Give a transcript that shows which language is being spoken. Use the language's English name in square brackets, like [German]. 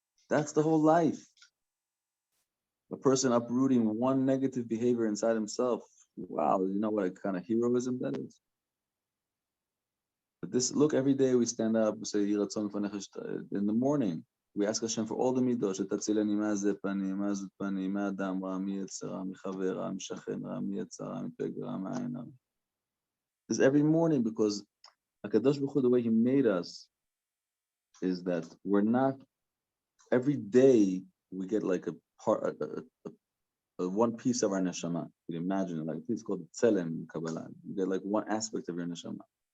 [English] That's the whole life. A person uprooting one negative behavior inside himself. Wow, you know what kind of heroism that is? But this, look, every day we stand up, we say, in the morning, we ask Hashem for all the middot. [Hebrew] שתצילני מהזה פנים, מהזאת פנים, מהאדם רע, מיצר רע, מחבר רע, משכן רע, מיצר רע, מפגע רע, מעין רע. [English] This every morning, because HaKadosh Baruch Hu, the way He made us, is that we're not, every day we get like a part, a one piece of our neshama. You can imagine it, like it's called tzelem in Kabbalah. You get like one aspect of your neshama.